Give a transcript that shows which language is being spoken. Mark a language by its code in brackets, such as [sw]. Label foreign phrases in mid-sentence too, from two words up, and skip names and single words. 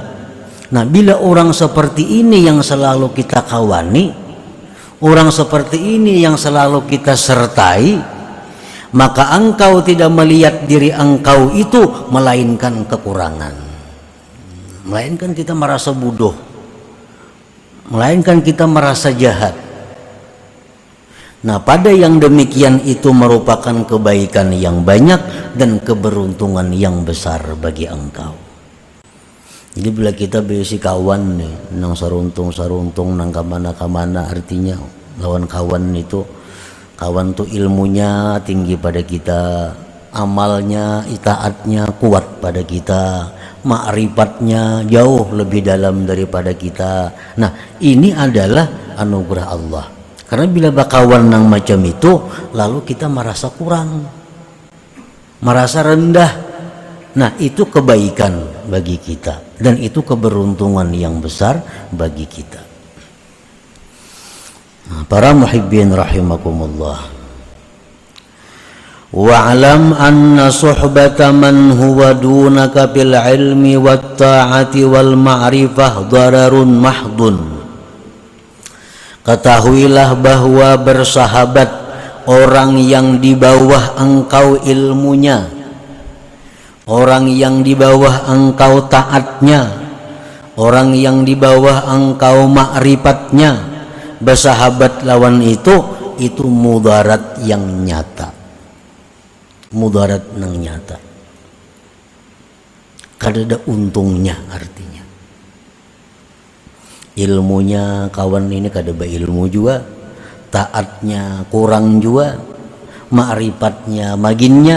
[id] Nah, bila orang seperti ini yang selalu kita kawani, orang seperti ini yang selalu kita sertai, maka engkau tidak melihat diri engkau itu melainkan kekurangan, melainkan kita merasa bodoh, melainkan kita merasa jahat. Nah, pada yang demikian itu merupakan kebaikan yang banyak dan keberuntungan yang besar bagi engkau. [bjn] Jadi bila kita berisi kawan nih, nang saruntung nang kamana, artinya lawan kawan itu, kawan tuh ilmunya tinggi pada kita, amalnya, [id] itaatnya kuat pada kita, makrifatnya jauh lebih dalam daripada kita. Nah, ini adalah anugerah Allah. Karena bila bakawan nang macam itu, lalu kita merasa kurang, merasa rendah. Nah, itu kebaikan bagi kita dan itu keberuntungan yang besar bagi kita. [ar] Nah, para المحبين رحمكم الله، واعلم أن صحبة من هو دونك بالعلم والطاعة والمعرفة ضرر محض. [id] Ketahuilah bahwa bersahabat orang yang di bawah engkau ilmunya, orang yang di bawah engkau taatnya, orang yang di bawah engkau makrifatnya, [bjn] bersahabat lawan itu mudarat yang nyata, mudarat yang nyata, kada ada untungnya. [id] Artinya ilmunya kawan ini kada berilmu juga, taatnya kurang juga, makrifatnya maginnya.